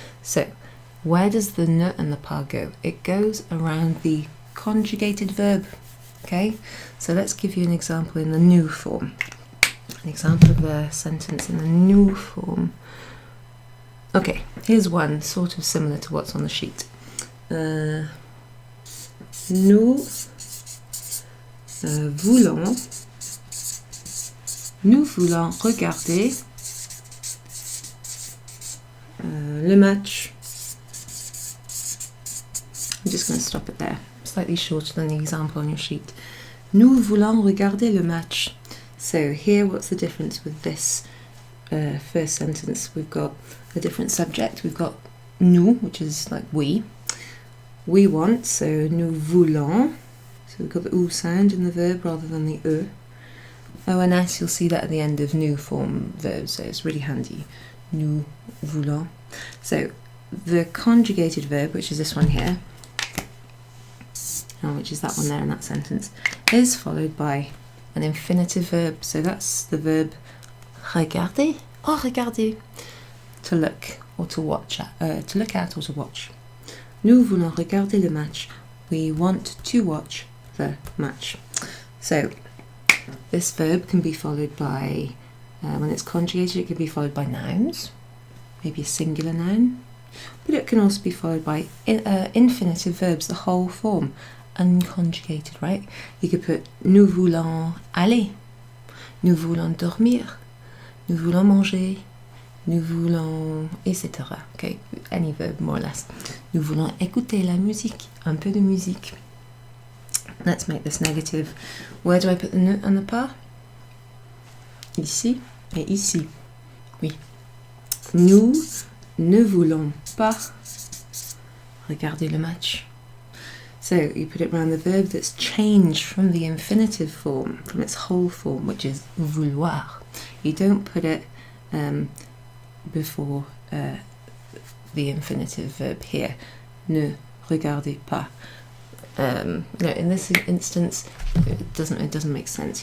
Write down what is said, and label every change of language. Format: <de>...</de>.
<en>So, where does the ne and the pas go? It goes around the conjugated verb. Okay? So let's give you an example in the nous form. An example of a sentence in the nous form. Okay, here's one sort of similar to what's on the sheet.</en> <fr>Nous voulons regarder le match.</fr> <en>I'm just going to stop it there, slightly shorter than the example on your sheet.</en> <fr>Nous voulons regarder le match.</fr> <en>So here, what's the difference with this first sentence? We've got a different subject. We've got nous, which is like we. We want,</en> <fr>so nous voulons.</fr> <en>So we've got the ou sound in the verb rather than the e. ONS, you'll see that at the end of nous form verbs, so it's really handy.</en> <fr>Nous voulons.</fr> <en>So the conjugated verb, which is this one here, which is that one there in that sentence, is followed by an infinitive verb. So that's the verb regarder or regarder, to look or to watch at, to look at or to watch.</en> <fr>Nous voulons regarder le match.</fr> <en>We want to watch the match. So this verb can be followed by, when it's conjugated, it can be followed by nouns, maybe a singular noun, but it can also be followed by infinitive verbs, the whole form, unconjugated, right? You could put</en> <fr>nous voulons aller, nous voulons dormir, nous voulons manger, nous voulons, etc.</fr> <en>Okay, any verb more or less.</en> <fr>Nous voulons écouter la musique, un peu de musique.</fr> <en>Let's make this negative. Where do I put the ne and the pas?</en> <fr>Ici et ici.</fr> <en>Oui.</en> <fr>Nous ne voulons pas regarder le match.</fr> <en>So you put it around the verb that's changed from the infinitive form, from its whole form, which is vouloir. You don't put it before the infinitive verb here.</en> <fr>Ne regardez pas.</fr> <en>No, in this instance, it doesn't make sense.</en>